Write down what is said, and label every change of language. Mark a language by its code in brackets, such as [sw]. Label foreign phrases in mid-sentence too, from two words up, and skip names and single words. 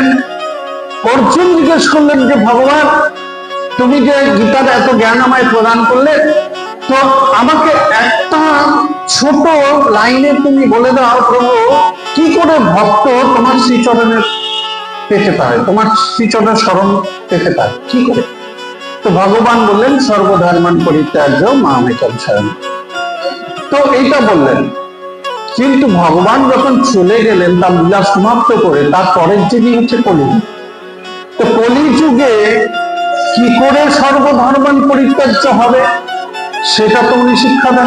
[bn] অর্জুন জিজ্ঞেস করলেন যে ভগবান, তুমি যে গীতার এত জ্ঞান আমায় প্রদান করলে, তো আমাকে একটা ছোট লাইনে তুমি বলে দাও প্রভু, কি করে ভক্ত তোমার শ্রীচরণের পেতে পারে, তোমার শ্রীচরণের স্মরণ পেতে পারে, কি করে? তো ভগবান বললেন [sa] সর্বধর্মান পরিত্যাজ্য মামেকং শরণম। [bn] তো এইটা বললেন। কিন্তু ভগবান যখন চলে গেলেন তার লীলা সমাপ্ত করে, তার পরের যুগই হচ্ছে কলিযুগ। তো কলিযুগে কি করে [sa] সর্বধর্মান পরিত্যাজ্য [bn] হবে সেটা তো উনি শিক্ষা দেন।